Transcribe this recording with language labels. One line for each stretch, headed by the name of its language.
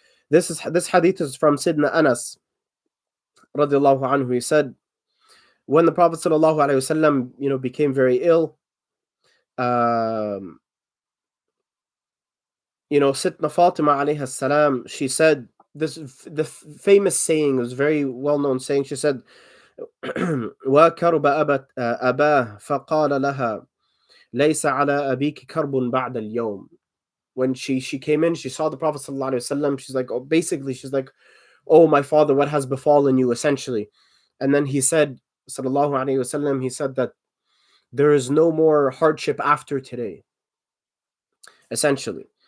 English: This hadith is from Sidna Anas radiallahu anhu. He said, when the Prophet sallallahu alaihi wasallam became very ill, um, Sitna Fatima alayhi salam, she said the famous saying, was very well known saying.
Arabic: She said, وَكَرْبَ أَبَاه فَقَالَ لَهَا لَيْسَ عَلَى أَبِيكِ كَرْبٌ بَعْدَ الْيَوْمِ.
English: When she came in, she saw the Prophet sallallahu alaihi wasallam. She's like, basically, she's like, oh, my father, what has befallen you, essentially. And then he said, sallallahu alaihi wasallam, he said that there is no more hardship after today, essentially.